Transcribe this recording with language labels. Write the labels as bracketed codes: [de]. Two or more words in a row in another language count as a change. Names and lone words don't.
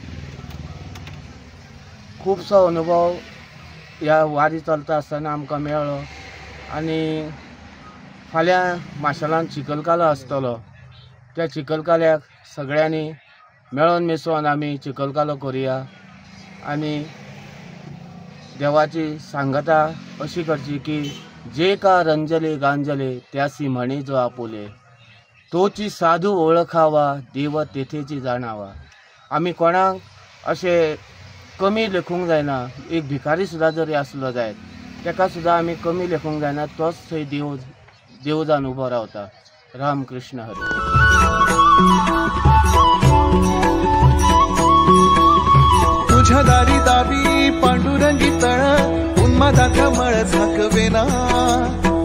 [kok] खूबसो अनुभव ह्या वारी चलता आसतना आमकां मेळ्ळो. आनी फाल्यां माशेलांत चिखलकालो आसतलो. त्या चिखलकाल्याक सगळ्यांनी मेळोन मिसळोन आमी चिखलकालो करुया आनी देवाची सांगता अशी करची की [mr] जे का रंजले गांजले त्यासी म्हणे जो आपुले तोची साधू ओळखावा देव तेथेची जाणावा. [kok] आमी कोणाक अशें कमी लेखूंक जायना. एक भिकारी सुद्दां जरी आसलो जायत ताका सुद्दां आमी कमी लेखूंक जायना. तोच थंय देव जावन उबो रावता. रामकृष्ण हरी. [mr] तुझ्या दारी दाबी पांडुरंगी तळ उन्मादाचा मळ झाकवेना